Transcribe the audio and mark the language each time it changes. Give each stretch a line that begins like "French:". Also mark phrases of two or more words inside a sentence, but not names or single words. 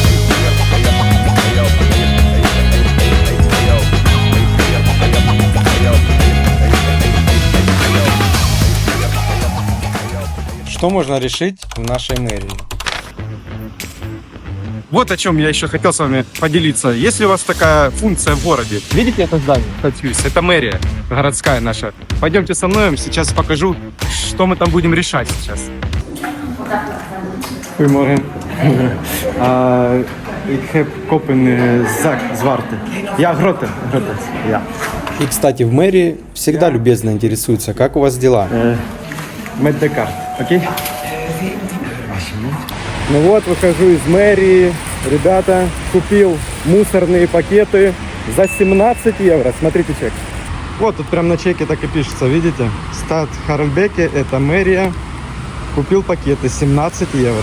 Russian: Что можно решить в нашей мэрии? Вот о чем я еще хотел с вами поделиться. Если у вас такая функция в городе, видите это здание? Это мэрия городская наша. Пойдемте со мной, сейчас покажу, что мы там будем решать сейчас.
Dutch: Goedemorgen. Ik heb kopen zak zwarte. Ja, grote. Ja.
Russian: И, кстати, в мэрии всегда любезно интересуются, как у вас дела.
Dutch: Met de kaart,
Russian: окей? Ну вот, выхожу из мэрии. Ребята, купил мусорные пакеты за 17 евро. Смотрите чек. Вот тут прям на чеке так и пишется, видите? Стат Харальбеке, это мэрия. Купил пакеты 17 евро.